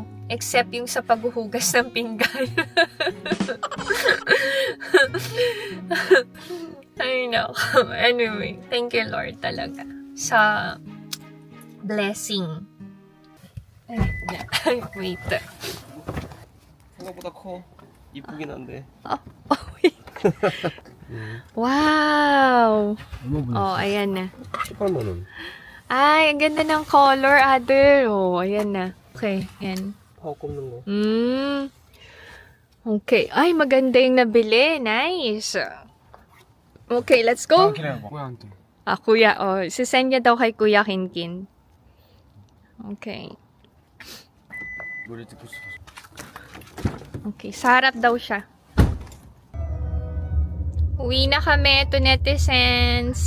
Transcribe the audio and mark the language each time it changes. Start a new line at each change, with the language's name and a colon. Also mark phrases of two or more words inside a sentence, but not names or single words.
Filipino: Except yung sa paghuhugas ng pinggan.
English: I know. Anyway, thank you Lord
Filipino: talaga sa
English: blessing. Wait.
Korean: 생각보다 커. 이쁘긴 한데.
English: Wow!
Korean: 얼마 보냈어?
Filipino: Oh, ayan na.
Korean: 18만 원.
Filipino: Ay, ang ganda ng color, Adel. Oh, ayan na. Okay, yan.
Korean: 파워 꼽는 거.
Filipino: Okay. Ay, maganda yung nabili.
English: Nice. Okay, let's go.
Korean: 뭐야한테.
Filipino: Kuya. Oh, sisend niya daw kay Kuya Kinkin.
English: Okay.
Korean: 노래 듣고 싶어서.
Filipino: Okay, sa harap daw siya. Uwi na kami to netizens.